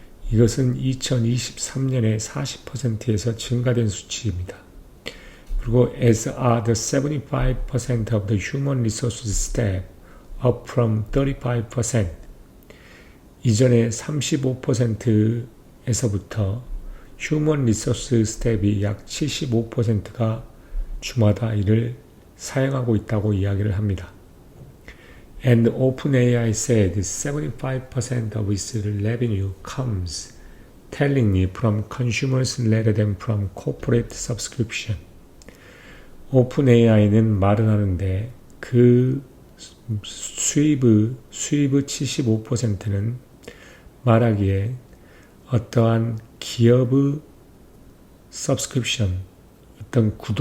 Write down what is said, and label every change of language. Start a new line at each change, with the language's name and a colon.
Korean: 이것은 2023년에 40%에서 증가된 수치입니다. 그리고
English: as are the 75% of the human resources staff, up from 35%.
Korean: 이전에 35%에서부터
English: human resource staff
Korean: 이 약 75%가 주마다 이를 사용하고 있다고 이야기를 합니다.
English: And OpenAI said 75% of its revenue comes tellingly from consumers rather than from corporate subscription.
Korean: OpenAI는 말을 하는데 그 수입의 75%는 말하기에 어떠한 기업의 subscription, 어떤